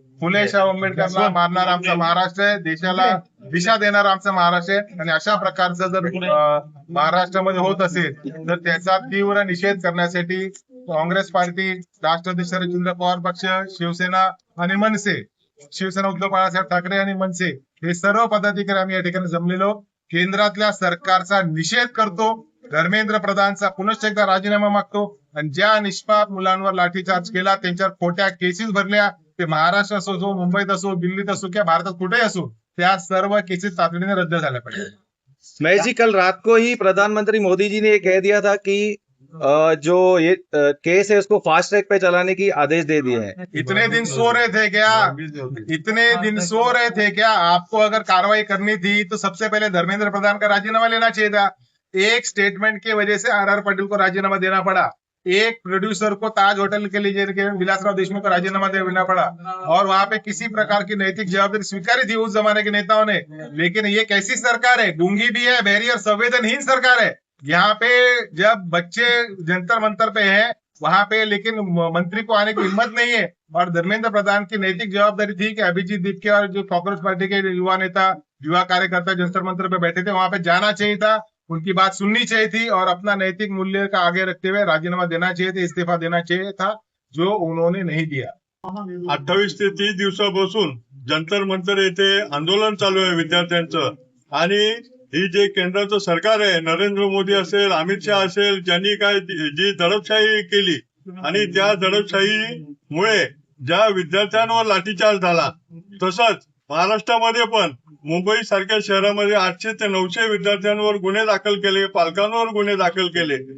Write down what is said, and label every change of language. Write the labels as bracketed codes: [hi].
[mr] फुले शाहू आंबेडकरला मारणारा आमचा महाराष्ट्र आहे, देशाला दिशा देणारा आमचा महाराष्ट्र आहे आणि अशा प्रकारचं जर महाराष्ट्रामध्ये होत असेल तर त्याचा तीव्र निषेध करण्यासाठी काँग्रेस पार्टी, राष्ट्रवादी शरदचंद्र पवार पक्ष, शिवसेना आणि मनसे, शिवसेना उद्धव बाळासाहेब ठाकरे आणि मनसे हे सर्व पदाधिकारी आम्ही या ठिकाणी जमलेलो केंद्रातल्या सरकारचा निषेध करतो। धर्मेंद्र प्रधानचा पुनश्च एकदा राजीनामा मागतो आणि ज्या निष्पाप मुलांवर लाठीचार्ज केला, त्यांच्यावर खोट्या केसेस भरल्या, ते महाराष्ट्र असो, मुंबईत असो, दिल्लीत असो किंवा भारतात कुठेही असो, त्या सर्व केसेस तातडीने रद्द झाल्या पाहिजे। [hi] मैं जी कल रात को ही प्रधानमंत्री मोदी जी ने ये कह दिया था कि जो ये केस है उसको फास्ट ट्रैक पे चलाने की आदेश दे दिए हैं। इतने दिन सो रहे थे क्या? इतने दिन सो रहे थे क्या? आपको अगर कार्रवाई करनी थी तो सबसे पहले धर्मेंद्र प्रधान का राजीनामा लेना चाहिए था। एक स्टेटमेंट की वजह से आर पाटिल को राजीनामा देना पड़ा। एक प्रोड्यूसर को ताज होटल के लिए विलासराव देशमुख को राजीनामा देना पड़ा और वहां पे किसी प्रकार की नैतिक जवाबदारी स्वीकारी थी उस जमाने के नेताओं ने। लेकिन ये कैसी सरकार है? गूंगी भी है, बहरी और संवेदनहीन सरकार है। यहाँ पे जब बच्चे जंतर मंतर पे हैं वहां पे, लेकिन मंत्री को आने की हिम्मत नहीं है। और धर्मेंद्र प्रधान की नैतिक जवाबदारी थी कि अभिजीत दीपके और जो कांग्रेस पार्टी के युवा नेता, युवा कार्यकर्ता जंतर मंतर पे बैठे थे, वहां पे जाना चाहिए था, उनकी बात सुननी चाहिए थी और अपना नैतिक मूल्य का आगे रखते हुए राजीनामा देना चाहिए था, इस्तीफा देना चाहिए था, जो उन्होंने नहीं दिया। [mr] 28 ते 30 दिवसापासून जंतर मंतर येथे आंदोलन चालू आहे विद्यार्थ्यांचं। आणि ही जे केंद्राचं सरकार आहे, नरेंद्र मोदी असेल, अमित शहा असेल, ज्यांनी काय जी दडपशाही केली आणि त्या दडपशाहीमुळे ज्या विद्यार्थ्यांवर लाठीचार्ज झाला, तसंच महाराष्ट्रामध्ये पण मुंबई सारख्या शहरामध्ये 800 ते 900 विद्यार्थ्यांवर गुन्हे दाखल केले, पालकांवर गुन्हे दाखल केले।